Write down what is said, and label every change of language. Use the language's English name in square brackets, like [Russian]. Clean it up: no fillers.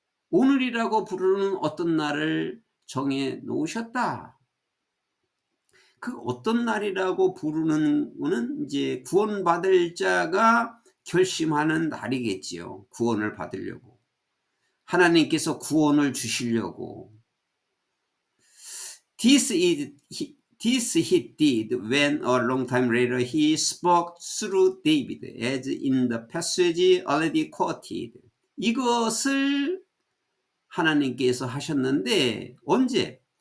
[Korean] 오늘이라고 부르는 어떤 날을 정해 놓으셨다. 그 어떤 날이라고 부르는 거는 이제 구원받을 자가 결심하는 날이겠지요. 구원을 받으려고. 하나님께서 구원을 주시려고. [English] This he did when a long time later he spoke through David, as in the passage already quoted. [Korean] 이것을 하나님께서 하셨는데 언제?